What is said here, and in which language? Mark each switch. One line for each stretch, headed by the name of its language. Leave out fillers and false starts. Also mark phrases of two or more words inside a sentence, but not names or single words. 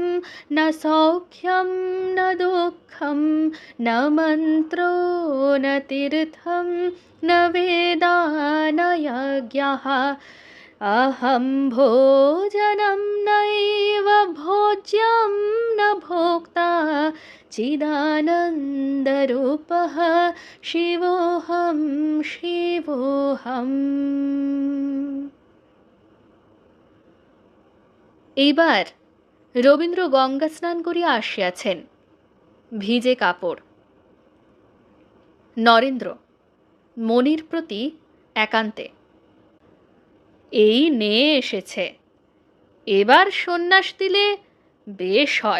Sanskrit: न सौख्यं न दुःखं न मन्त्रो न तीर्थं न वेदा न यज्ञः अहं भोजनं नैव भोज्यं न भोक्ता चिदानन्दरूपः शिवोऽहं शिवोऽहम्।
Bangla: এইবার রবীন্দ্র গঙ্গা স্নান করিয়া আসিয়াছেন। ভিজে কাপড়। নরেন্দ্র মণির প্রতি একান্তে, এই নে এসেছে, এবার সন্ন্যাস দিলে বেশ হয়।